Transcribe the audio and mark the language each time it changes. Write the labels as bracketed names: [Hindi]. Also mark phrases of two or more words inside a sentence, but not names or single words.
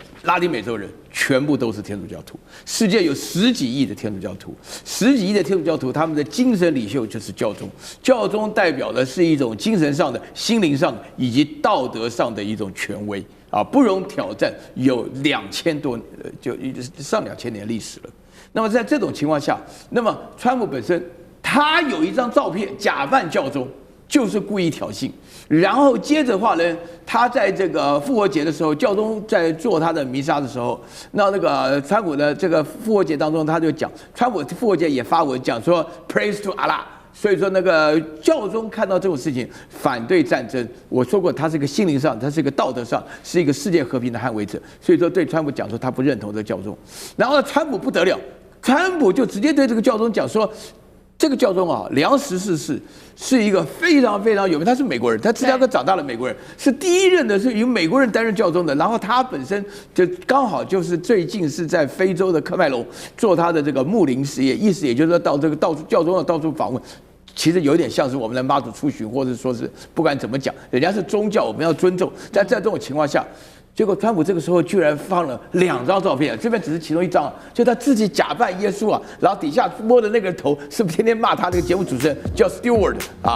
[Chinese] 拉丁美洲人全部都是天主教徒，世界有10幾億的天主教徒，10幾億的天主教徒，他們的精神領袖就是教宗，教宗代表的是一種精神上的、心靈上的以及道德上的一种權威啊，不容挑戰，有2000多，就上2000年歷史了。那麼在這種情況下，那麼川普本身他有一張照片假扮教宗，就是故意挑釁。然後接着話呢，他在這個復活節的時候，教宗在做他的彌撒的時候，那個川普的這個復活節當中，他就講，川普復活節也發文講說 [English] Praise to Allah。 [Chinese] 所以說那個教宗看到這種事情，反對戰爭。我說過，他是一個心靈上，他是一個道德上，是一個世界和平的捍衛者。所以說對川普講說他不認同這個教宗。然後川普不得了，川普就直接對這個教宗講說，這個教宗啊，梁十四世是一個非常非常有名，他是美國人，他芝加哥長大的美國人，是第一任的是由美國人擔任教宗的。然後他本身就剛好就是最近是在非洲的喀麥隆做他的這個牧靈事業，意思也就是說到這個到處教宗要到處訪問。其實有點像是我們的媽祖出巡，或者說是不管怎麼講，人家是宗教，我們要尊重。但在這種情況下，結果川普這個時候居然放了2張照片，這邊只是其中1張，就他自己假扮耶穌啊，然後底下摸的那個人頭是不是天天罵他那個節目主持人叫 Stewart 啊？